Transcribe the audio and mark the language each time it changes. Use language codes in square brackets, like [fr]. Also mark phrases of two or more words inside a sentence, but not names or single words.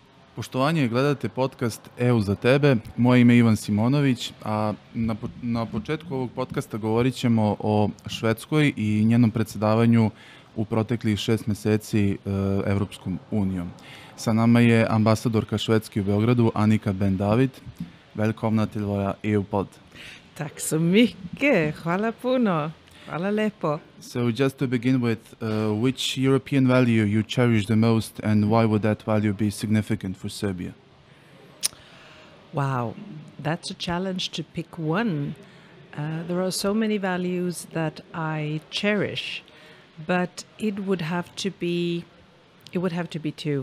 [sr] Poštovanje, gledate podcast EU za tebe. Moje ime je Ivan Simonović, a na početku ovog podcasta govorit ćemo o Švedskoj i njenom predsjedavanju u proteklih 6 mjeseci Evropskom unijom. Sa nama je ambasadorka Švedske u Beogradu, Anika Ben David. [sv] Välkomna till våra EU-podd. Tack så mycket. [sr] Hvala puno. Hvala lepo. [en] So just to begin with, which European value you cherish the most and why would that value be significant for Serbia? Wow, that's a challenge to pick one. There are so many values that I cherish, but it would have to be two.